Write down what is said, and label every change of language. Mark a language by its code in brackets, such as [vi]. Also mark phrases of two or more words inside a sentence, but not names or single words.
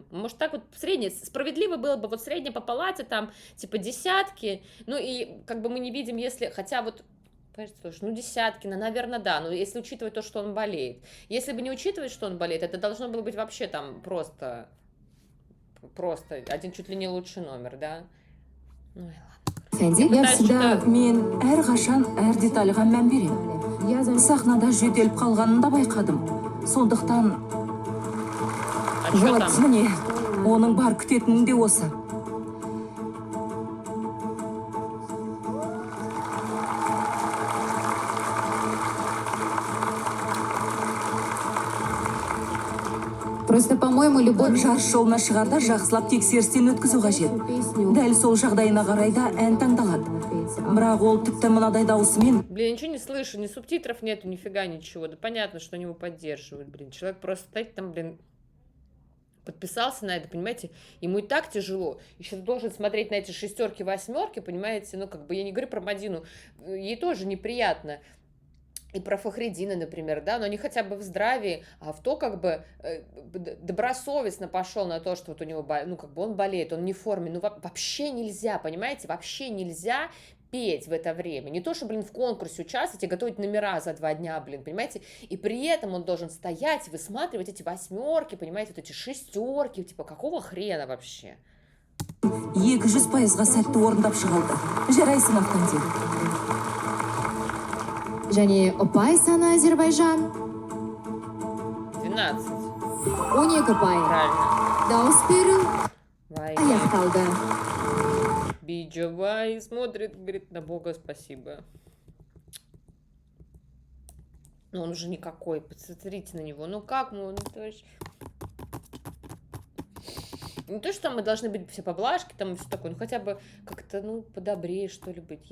[ru] Может, так вот среднее, справедливо было бы вот среднее по палате, там, типа десятки, ну и как бы мы не видим, если, хотя вот, слушай, ну десятки, наверное, да, но если учитывать то, что он болеет. Если бы не учитывать, что он болеет, это должно было быть вообще там просто один чуть ли не лучший номер, да? Ну и ладно. Я [kk] всегда мен әрқашан әр детальға мән беремін. Сахнада жөтеліп қалғанын да байқадым. Сондықтан [ru] А что вот там? [kk] міне оның бар күтетінің де осы. [ru] Просто, по-моему, любой [kk] Жарыс жолына шығарда жақсылап тексерістен өткізу қажет. Дәл сол жағдайына қарай да ән таңдалады. Бірақ ол тіпті мынадай даусымен [ru] Блин, ничего не слышу, ни субтитров нету, нифига ничего. Да понятно, что они его поддерживают, блин. Человек просто стоит там, блин, подписался на это, понимаете? Ему и так тяжело. Еще должен смотреть на эти шестерки, восьмерки, понимаете? Ну, как бы, я не говорю про Мадину, ей тоже неприятно. И про Фахриддина, например, да, но они хотя бы в здравии, а в то как бы добросовестно пошел на то, что вот у него, ну, как бы он болеет, он не в форме, ну, вообще нельзя, понимаете, вообще нельзя петь в это время, не то, что, блин, в конкурсе участвовать и готовить номера за 2 дня, блин, понимаете, и при этом он должен стоять и высматривать эти восьмерки, понимаете, вот эти шестерки, типа, какого хрена вообще? [kk] 200%-ға сәтті орындап шығалды. Жарайсың Автандин. және ұпай саны Азербайжан 12. 12 ұпай. [ru] Правильно. [kk] Дауыс беру [ru] Вай. [kk] аяқталды. [ru] Биджавай смотрит, говорит, на Бога спасибо. Но он уже никакой, посмотрите на него. Ну как мы, ну то есть... Не то, что там мы должны быть все поблажки, там и все такое, ну хотя бы как-то, ну, подобрее, что ли, быть.